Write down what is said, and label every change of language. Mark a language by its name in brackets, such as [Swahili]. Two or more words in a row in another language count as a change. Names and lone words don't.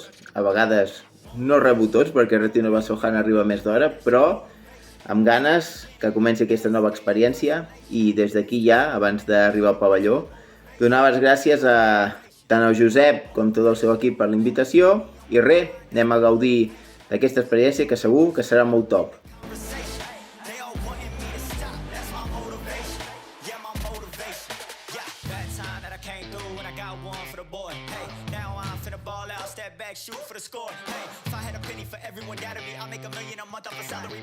[Catalan] A vegades no rebo tots, perquè Retino Bassojan arriba més d'hora, però amb ganes que comenci aquesta nova experiència. I des d'aquí ja, abans d'arribar al pavelló, donar les gràcies a tant al Josep com tot el seu equip per la invitació. I res, anem a gaudir d'aquesta experiència que segur que serà molt top. [English] Shoot for the score. Hey, if I had a penny for everyone doubted me, I'll make $1 million a month off a salary.